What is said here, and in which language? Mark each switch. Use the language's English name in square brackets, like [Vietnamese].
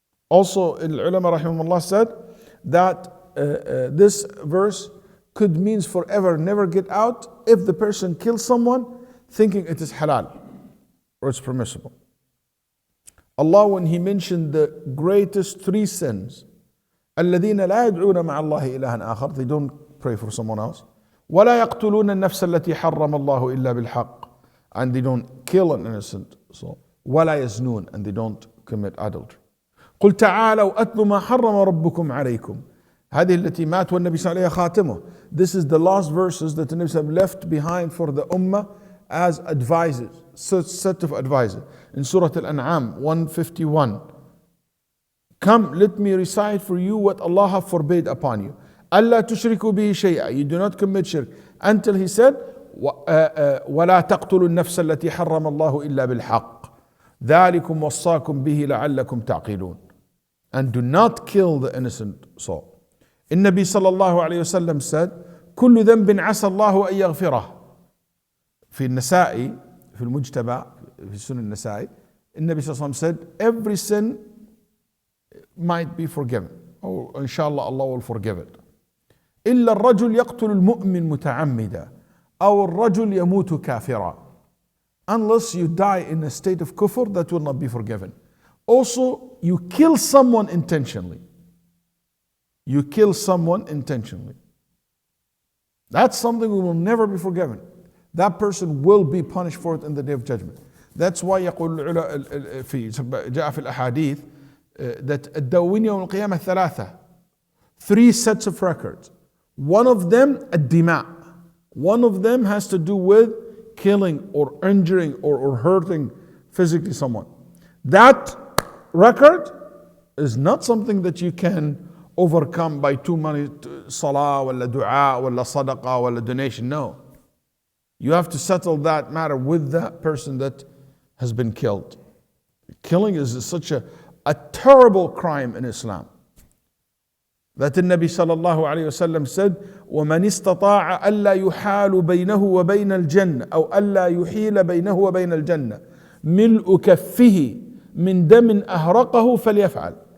[English] Also, ulama rahimahullah said that this verse could means forever, never get out, if the person kills someone thinking it is halal or it's permissible. Allah, when He mentioned the greatest three sins, [Arabic] الذين لا يدعون مع الله إلها آخر, [English] they don't pray for someone else. [Arabic] ولا يقتلون النفس التي حرم الله إلا بالحق, [English] and they don't kill an innocent soul. [Arabic] ولا يزنون, [English] and they don't commit adultery. [Arabic] قل تعالوا أتلوا ما حرم ربكم عليكم. هذه التي مات والنبي صلى الله عليه وسلم خاتمه. [English] This is the last verses that the Nabi sallallahu left behind for the ummah as advisors, set of advisors. In Surah Al-An'am 151. Come, let me recite for you what Allah have forbade upon you. [Arabic] ألا تشركوا به شيئا. [English] You do not commit shirk. Until He said, [Arabic] ولا تقتلوا النفس التي حرم الله إلا بالحق. ذلكم وصاكم به لعلكم تعقلون. [English] And do not kill the innocent soul. [Arabic] النبي صلى الله عليه وسلم [English] said, [Arabic] كل ذنب عسى الله أن يغفره. في النسائي, في المجتبى, في سنن النسائي, [English] And Nabi Sallallahu Alaihi Wasallam said, every sin might be forgiven. Oh, inshallah, Allah will forgive it. [Arabic] إلا الرجل يقتل المؤمن متعمدا أو الرجل يموت كافرا. [English] Unless you die in a state of kufr, that will not be forgiven. Also, you kill someone intentionally. You kill someone intentionally. That's something we will never be forgiven. That person will be punished for it in the day of judgment. That's why [Arabic] يقول جاء في الأحاديث [English] that [Arabic] الدواوين يوم القيامة ثلاثة. [English] 3 sets of records. One of them الدماء. One of them has to do with killing or injuring or hurting physically someone. That record is not something that you can overcome by too many salah, wala dua, wala sadaqa, wala donation. No. You have to settle that matter with that person that has been killed. Killing is such a terrible crime in Islam. That the Nabi sallallahu alayhi wasallam said, [Arabic] وَمَنِ اسْتَطَاعَ أَلَّا يُحَالُ بَيْنَهُ وَبَيْنَ الْجَنَّةِ أو أَلَّا يُحِيلَ بَيْنَهُ وَبَيْنَ الْجَنَّةِ مِلْءُ كَفِّهِ مِنْ دَمٍ أَهْرَقَهُ فَلْيَفْعَلْ.